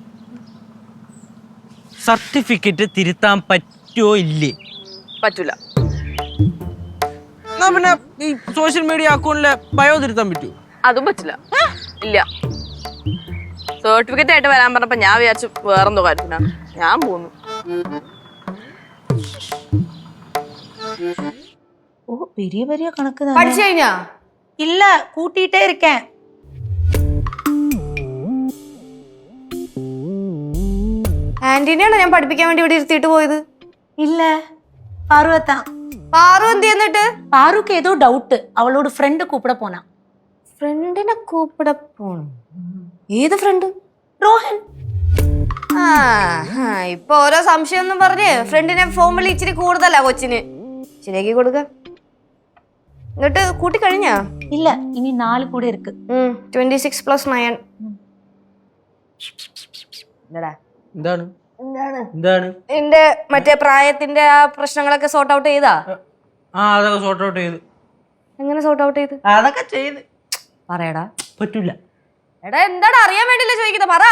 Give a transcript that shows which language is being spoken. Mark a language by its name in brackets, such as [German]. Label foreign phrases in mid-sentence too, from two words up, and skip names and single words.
[Malayalam] സർട്ടിഫിക്കറ്റ് തിരുത്താൻ പറ്റുമോ? ഇല്ലേ? പറ്റൂല. എന്നാ പിന്നെ ഈ സോഷ്യൽ മീഡിയ അക്കൗണ്ടിലെ ബയോ തിരുത്താൻ പറ്റുമോ? അതും പറ്റില്ല. ഇല്ല. സർട്ടിഫിക്കറ്റ് ആയിട്ട് വരാൻ പറഞ്ഞപ്പോ ഞാൻ വിചാരിച്ചു വേറെന്തോ കാര്യത്തിനാണ്. ഞാൻ പോന്നു. [Tamil] பெரிய பெரிய கணக்கு தான். [Malayalam] പഠിച്ചു കഴിഞ്ഞാ? [Tamil] இல்ல, கூட்டிட்டே இருக்கேன். [Malayalam] ആന്റീനെയാണോ ഞാൻ പഠിപ്പിക്കാൻ വേണ്ടി ഇവിടെ ഇരുത്തിയിട്ട് പോയത്? [Tamil] இல்ல, பார்வதான். [Malayalam] പാറു എന്ത് എന്നിട്ട്? [Tamil] பாருக்கு ஏதோ டவுட், அவளோட ஃப்ரெண்ட் கூப்பிட போனா. [Malayalam] ഫ്രണ്ടിനെ കൂപ്പിട പോണം? ഏത് ഫ്രണ്ട്? ரோஹன். ഇപ്പൊ ഓരോ സംശയം ഒന്നും പറഞ്ഞ് ഫ്രണ്ടിനെ ഫോൺ വിളി ഇച്ചിരി കൂടുതലാ കൊച്ചിന്. ശരിയാക്കി കൊടുക്ക. എന്നിട്ട് കൂട്ടി കഴിഞ്ഞാ? [Tamil] இல்ல, இனி 4 கூட இருக்கு. 26 + 9. [Malayalam] എന്താണ്? എന്താണ്? എന്റെ മറ്റേ പ്രായത്തിന്റെ ആ പ്രശ്നങ്ങളൊക്കെ [English] sort out [Malayalam] ചെയ്താ? അതൊക്കെ [English] sort out [Malayalam] ചെയ്തു. എങ്ങനെ [English] sort out [Malayalam] ചെയ്ത്? അതൊക്കെ ചെയ്ത് പറയടാ. പറ്റൂല. എടാ എന്താടാ അറിയാൻ വേണ്ടിയില്ല ചോദിക്കുന്നത്, പറ.